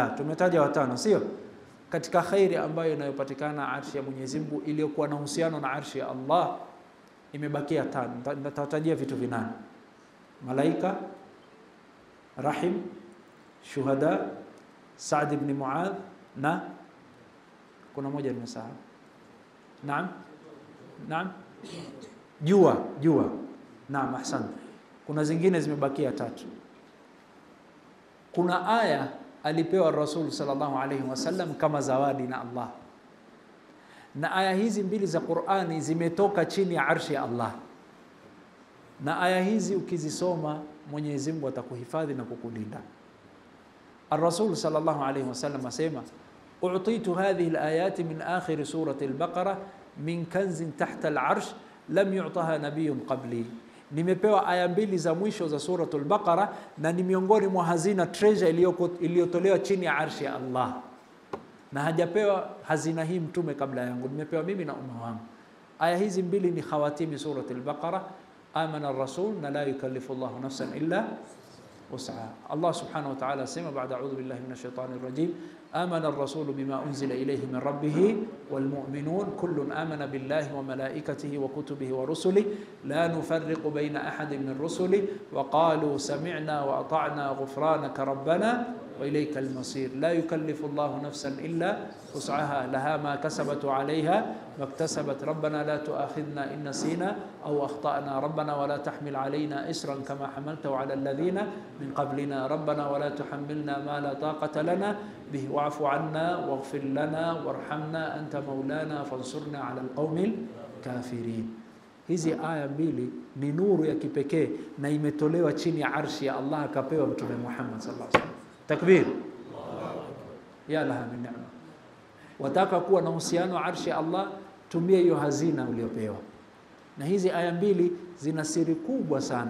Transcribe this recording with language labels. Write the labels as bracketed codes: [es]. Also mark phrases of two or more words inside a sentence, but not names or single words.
[sw] Tumetaja watano sio? Katika khairi ambayo inayopatikana arshi ya Mwenyezi Mungu iliyokuwa na uhusiano na arshi ya Allah imebakia 5. Nitatajia vitu 8: malaika, rahim, shuhada, Sa'd ibn Mu'adh, na kuna moja nimesahau. Naam, jua. Naam, ahsan. Kuna zingine zimebakia 3. Kuna aya alipewa Rasul [ar] صلى الله عليه وسلم [sw] kama zawadi na Allah. Na aya hizi 2 za Qur'ani zimetoka chini ya arshi ya Allah. Na aya hizi ukizisoma Mwenyezi Mungu atakuhifadhi na kukulinda. [ar] الرسول صلى الله عليه وسلم asema, "أوتيت هذه الآيات من آخر سورة البقرة من كنز تحت العرش لم يؤتهن نبي قبلي." [sw] Nimepewa aya 2 za mwisho za suratul Baqara na ni miongoni mwa hazina treasure iliyotolewa chini ya arshi ya Allah. Na hajapewa hazina hii mtume kabla yangu, nimepewa mimi na umma wangu. Aya hizi 2 ni [ar] خواتيم سورة البقرة، آمن الرسول na لا يكلف الله نفسا إلا وسعها. الله سبحانه وتعالى [sw] sema baada [ar] أعوذ بالله من الشيطان الرجيم, آمن الرسول بما أنزل إليه من ربه والمؤمنون كل آمن بالله وملائكته وكتبه ورسله لا نفرق بين أحد من رسله وقالوا سمعنا وأطعنا غفرانك ربنا وإليك المصير لا يكلف الله نفسا إلا وسعها لها ما كسبت وعليها ما اكتسبت ربنا لا تؤاخذنا إن نسينا أو أخطأنا ربنا ولا تحمل علينا إسرا كما حملته على الذين من قبلنا ربنا ولا تحملنا ما لا طاقة لنا به واعف عنا واغفر لنا وارحمنا أنت مولانا فانصرنا على القوم الكافرين. [sw] Hizi aya mbili ni nuru ya kipekee na imetolewa chini ya arshi ya Allah akapewa Mtume Muhammad [ar] صلى الله عليه وسلم. تكبير. يا لها من نعمة. [sw] Wataka kuwa na uhusiano arshi ya Allah, tumia hiyo hazina uliyopewa. Na hizi aya mbili zina siri kubwa sana.